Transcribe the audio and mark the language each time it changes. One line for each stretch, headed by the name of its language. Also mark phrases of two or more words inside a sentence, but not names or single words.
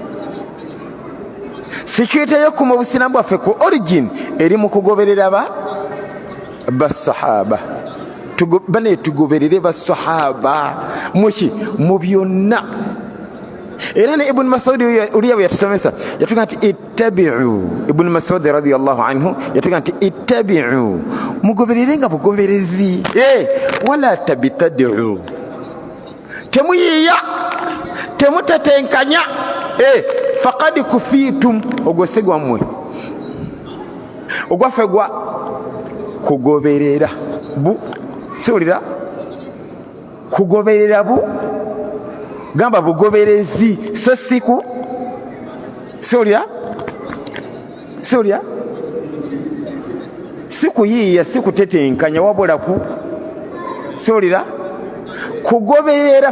Ganda: Security yo ku busiramu bwaffe ku origin eri mu kugoberera basahaba. Bane tugoberere basahaba muki mu byonna. Era ne Ibn Mas'ud uliya yatusomesa yatugamba nti ittabi'u. Ibn Mas'ud radiyallahu anhu yatugamba nti ittabi'u, mugoberere nga bugoberezi.
Arabic: ولا تبتدعوا,
Ganda: temuyiya temutatenkanya.
Arabic: فقد كفيتم,
Ganda: ogwesegwa mmwe ogwaffe gwa kugoberera siwulira kugoberera gamba bugoberezi so siku siwulira sikuyiiya sikutetenkanya wabula siwulira kugoberera.